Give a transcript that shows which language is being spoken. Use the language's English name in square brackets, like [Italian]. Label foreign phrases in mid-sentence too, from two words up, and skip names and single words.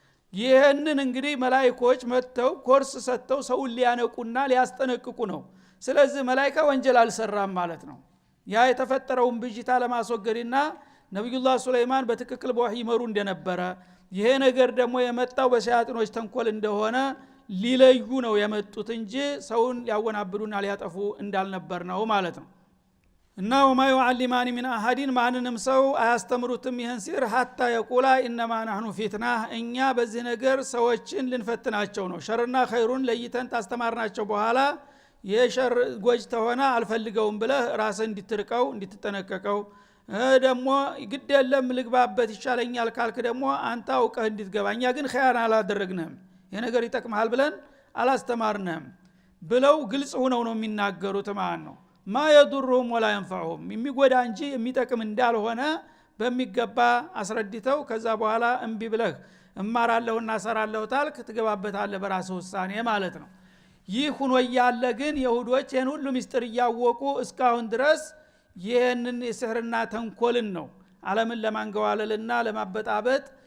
[Amharic] ይሄንን እንግዲህ መላእክቶች መጥተው ኮርስ ሰጥተው ሰውን ሊያነቁና ሊያስጠነቅቁ ነው ስለዚህ መላእክታ ወንጀል አልሰራም ማለት ነው ያ የተፈጠረውን ብጅታ ለማስወገድና ነብዩላህ ሱለይማን በትክክል በወህይ ይመሩ እንደነበረ ይሄ ነገር ደግሞ የመጣው በሸያጥኖች ተንኮል እንደሆነ ሊለዩ ነው የመጡት እንጂ ሰውን ሊያወናብዱና ሊያጠፉ እንዳልነበር ነው ማለት ነው እና ወማ [Arabic] يعلمان من احد [Amharic] ማንንም ሰው አያስተምሩትም ይሄን ሲር [Arabic] حتى يقولا انما نحن فتنه [Amharic] እኛ በዚህ ነገር ሰዎችን ልንፈትናቸው ነው ሸርና ኸይሩን ለይተን ታስተማርናቸው በኋላ የሸር ጎጅ ተሆነ አልፈልገውም ብለህ ራስህ እንድትርቀው እንድትጠነቀቀው ደግሞ ግድ የለም ልግባበት ይሻለኛል ካልክ ደግሞ አንተ አውቀህ እንድትገባኛ ግን ኸያና አላደረግንም ይሄ ነገር ይጠቅማል ብለን አላስተማርንም ብለው ግልጽ ሆነው ነው የሚናገሩት ማለት ነው ማ [Arabic] يضرهم ولا ينفعهم [Amharic] የሚጎዳ እንጂ የሚጠቅም እንዳልሆነ በሚገባ አስረድተው ከዛ በኋላ እንቢ ብለህ እማራለሁና ሰራለሁ ታልክ ትገባበታለህ በራስህ ውሳኔ ማለት ነው ይህ ሆኖ ያለ ግን ይሁዶች ይሄን ሁሉ ምስጢር ያወቁ እስካሁን ድረስ ይሄንን የሲህርና ተንኮልን ነው ዓለምን ለማንገዋለልና ለማበጣበጥ